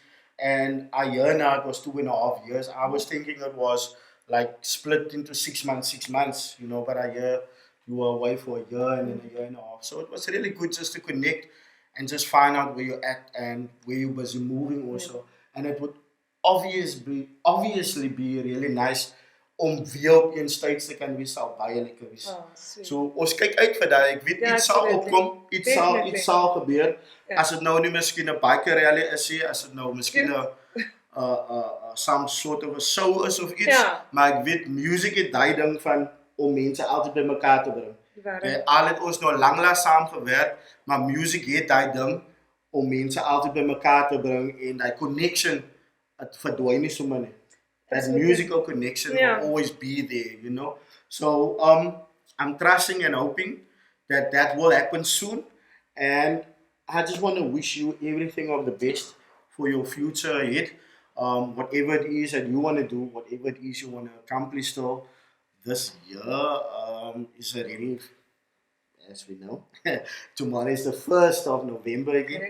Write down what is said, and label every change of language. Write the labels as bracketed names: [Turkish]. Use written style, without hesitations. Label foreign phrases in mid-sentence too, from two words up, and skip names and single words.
[English] And I hear now it was 2.5 years. I was thinking it was like split into 6 months, but I hear you were away for a year and then a year and a half. So it was really good just to connect and just find out where you're at and where you're busy moving also. And it would obviously be really nice [Afrikaans] om weer op een stage te kan wees sal baie lekker wees. So ons kyk uit vir daai. Ek weet iets sal opkom, iets sal gebeur. As dit nou nie miskien 'n biker rally is nie, as dit nou miskien 'n [English] some sort of a show [Afrikaans] is of iets, maar ek weet music het daai ding van om mense altyd by mekaar te bring. Al het ons nou lank saam gewerk, maar music het daai ding om mense altyd by mekaar te bring en daai connection het verdwyn nie sommer nie. [English] That musical connection will always be there, So I'm trusting and hoping that will happen soon. And I just want to wish you everything of the best for your future ahead. Whatever it is that you want to do, whatever it is you want to accomplish still, this year is already, as we know, tomorrow is the 1st of November again.